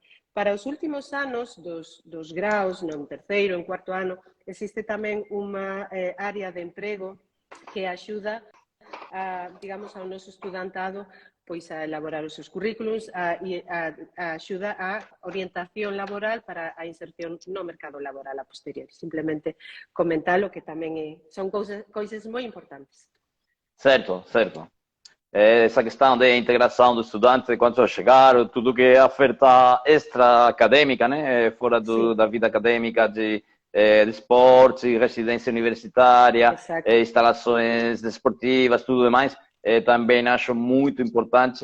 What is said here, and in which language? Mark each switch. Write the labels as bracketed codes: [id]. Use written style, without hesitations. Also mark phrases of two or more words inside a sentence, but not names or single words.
[gl] Para os últimos anos dos graus, no terceiro, en cuarto ano, existe tamén unha área de emprego que axuda digamos, ao noso estudantado pois a elaborar os seus currículums e axuda a orientación laboral para a inserción no mercado laboral a posteriori. Simplemente comentalo que tamén son coisas moi importantes. [pt] Certo. Essa questão de integração do estudante quando chegar, tudo que é oferta extra acadêmica, né, fora da vida acadêmica de esporte, residência universitária, instalações desportivas, tudo demais, também acho muito importante.